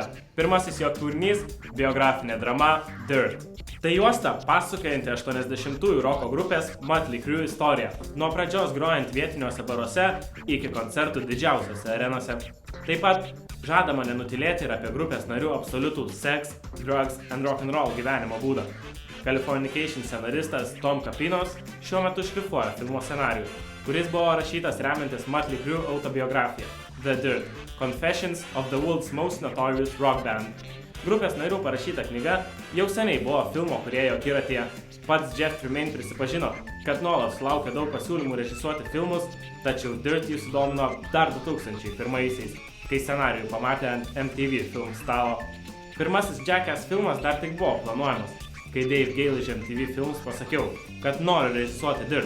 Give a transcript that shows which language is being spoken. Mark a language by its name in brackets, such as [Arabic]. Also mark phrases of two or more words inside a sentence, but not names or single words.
[Lithuanian] Pirmasis jo kūrinys – biografinė drama Dirt. Tai juosta pasakojanti 80-ųjų roko grupės Mötley Crüe istoriją, nuo pradžios grojant vietiniuose baruose iki koncertų didžiausiose arenose. Taip pat žadama nenutilėti ir apie grupės narių absoliutų [English] sex, drugs and rock'n'roll [Lithuanian] gyvenimo būdą. Californication scenaristas Tom Capinos šiuo metu šlifuoja filmo scenarijų, kuris buvo rašytas remiantis Mötley Crüe autobiografiją The Dirt – Confessions of the World's Most Notorious Rock Band. Grupės narių parašyta knyga jau seniai buvo filmo kūrėjo akiratyje. Pats Jeff Tremaine prisipažino, kad nuolat sulaukė daug pasiūlymų režisuoti filmus, tačiau Dirt jį sudomino dar 2001-aisiais, kai scenarijų pamatė ant MTV film stalo. Pirmasis Jackass filmas dar tik buvo planuojamas, kai Dave Gale iš MTV Films pasakiau, kad nori režisuoti Dirt.